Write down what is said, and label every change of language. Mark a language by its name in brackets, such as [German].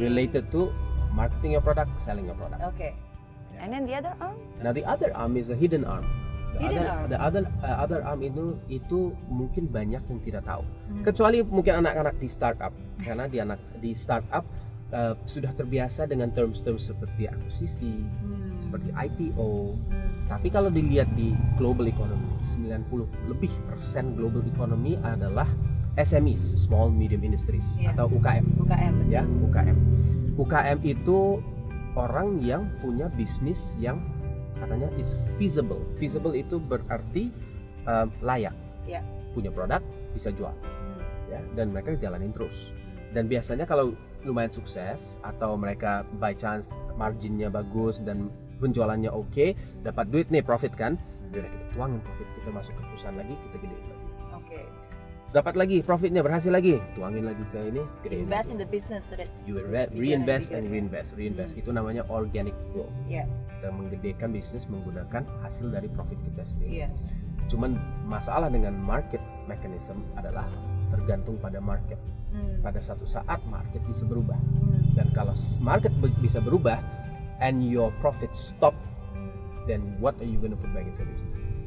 [English] related to marketing your product, selling your product. Okay. And then the other arm? Now the other arm is a hidden arm. The other arm [Indonesian] itu mungkin banyak yang tidak tahu. Kecuali mungkin anak-anak di startup, karena di startup sudah terbiasa dengan terms-terms seperti akuisisi, seperti IPO. Tapi kalau dilihat di global economy, 90% lebih global economy adalah SMEs, [English] small medium industries, [Indonesian] atau UKM. UKM, betul. Ya, UKM. UKM itu orang yang punya bisnis yang katanya [English] is feasible. [Indonesian] Feasible itu berarti layak. Ya. Punya produk, bisa jual. Ya, dan mereka jalanin terus. Dan biasanya kalau lumayan sukses atau mereka [English] by chance [Indonesian] marginnya bagus dan penjualannya oke, dapat duit nih, profit kan, udah kita tuangin profit, kita masuk ke perusahaan lagi, kita gedein lagi. Oke. Dapat lagi profitnya, berhasil lagi, tuangin lagi ke ini, gedein [English] Invest [Indonesian] lagi. [English] in the business so that You reinvest and reinvest. [Indonesian] Itu namanya organic growth. [English] Yeah. [Indonesian] Kita menggedekan bisnis menggunakan hasil dari profit kita sendiri. [English] Yeah. [Indonesian] Cuman masalah dengan market mechanism adalah tergantung pada market. Pada satu saat market bisa berubah. Dan kalau market bisa berubah [English] and your profit stop, then what are you going to put back into business?